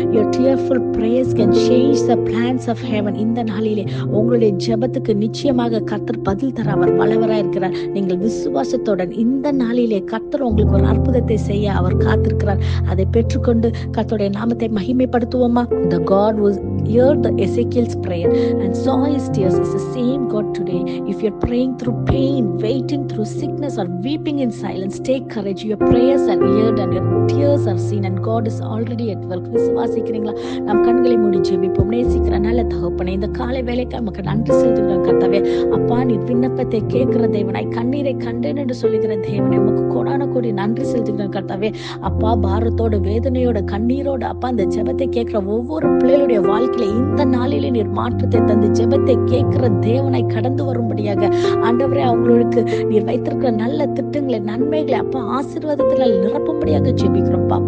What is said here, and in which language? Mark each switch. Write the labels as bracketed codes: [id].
[en] Your tearful prayers can change the plans of heaven. [ta] இந்த நாளிலே உங்களுடைய ஜெபத்துக்கு நிச்சயமாக கர்த்தர் பதில் தர அவர் வல்லவராய் இருக்கிறார். நீங்கள் விசுவாசத்துடன் இந்த நாளிலே கர்த்தர் உங்களுக்கு ஒரு அற்புதத்தை செய்ய அவர் காத்திருக்கிறார். அதை பெற்றுக்கொண்டு கர்த்தருடைய நாமத்தை மகிமைப்படுத்துவோமா? [en] The God who heard the Ezekiel's prayer and saw his tears is the same God today. If you're praying through pain, waiting through sickness or weeping in silence, take courage. Your prayers are heard and your tears are seen and God is already at work. [ta] விசுவாசிக்கிறீங்களா? நம் கண்களை மூடி ஜெபிப்போம். நேசிக்கிற நல்ல தகப்பனே, இந்த காலை வேளைக்கு நமக்கு நன்றி செலுத்துகிறோம் கர்த்தாவே. அப்பா, நீ விண்ணப்பத்தை கேட்கிற தேவனாய், கண்ணீரை கண்டேன் என்று சொல்லுகிற தேவனே, உமக்கு கோடான கோடி நன்றி செலுத்துகிறோம் கர்த்தாவே. அப்பா, பாரத்தோட வேதனையோட கண்ணீரோட அப்பா அந்த ஜெபத்தை கேட்கிற ஒவ்வொரு பிள்ளைகளுடைய வாழ்க்கையில இந்த நாளிலே நீர் மாற்றத்தை தந்து ஜெபத்தை கேட்கிற தேவனாய் கடந்து வரும்படியாக ஆண்டவரே, அவங்களுக்கு நீர் வைத்திருக்கிற நல்ல திட்டங்களை, நன்மைகளை அப்பா ஆசீர்வாதத்தினால் நிரப்பும்படியாக ஜெபிக்கிறோம்.